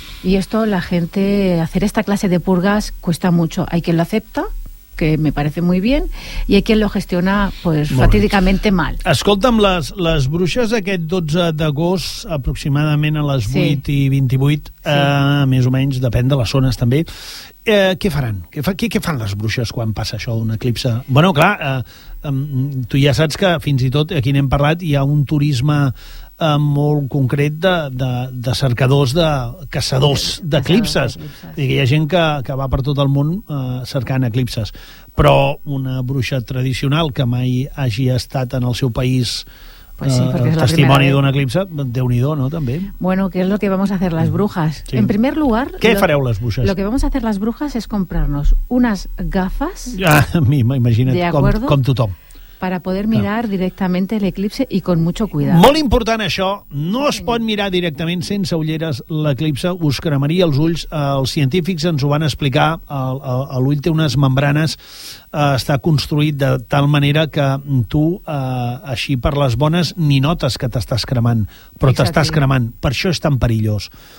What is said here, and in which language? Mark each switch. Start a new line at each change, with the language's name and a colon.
Spanish: Y esto, la gente, hacer esta clase de purgas cuesta mucho. Hay quien lo acepta, que me parece muy bien, y hay quien lo gestiona pues fatídicamente mal.
Catalan: Escolta'm, les bruixes aquest 12 d'agost, aproximadament a les 8 i 28, més o menys, depèn de les zones també, què faran? Què fan les bruixes quan passa això d'un eclipse? Bueno, clar, tu ja saps que fins i tot, aquí n'hem parlat, hi ha un turisme molt concret de cercadors, de caçadors d'eclipses. Hi ha gent que va per tot el món cercant eclipses. Però una bruixa tradicional que mai hagi estat en el seu país testimoni d'un eclipse, déu-n'hi-do, no, també?
Spanish: Bueno, ¿qué es lo que vamos a hacer las brujas? Sí. En primer lugar...
Catalan: ¿Qué fareu les bruixes?
Spanish: Lo que vamos a hacer las brujas es comprarnos unas gafas...
Catalan: Imagina't, com tothom.
Spanish: Para poder mirar directamente el eclipse y con mucho cuidado.
Catalan: Molt important això, no es pot mirar directament sense ulleres l'eclipse, us cremaria els ulls. Els científics ens ho van explicar, l'ull té unes membranes, està construït de tal manera que tu, així per les bones, ni notes que t'estàs cremant, però t'estàs cremant, per això és tan perillós.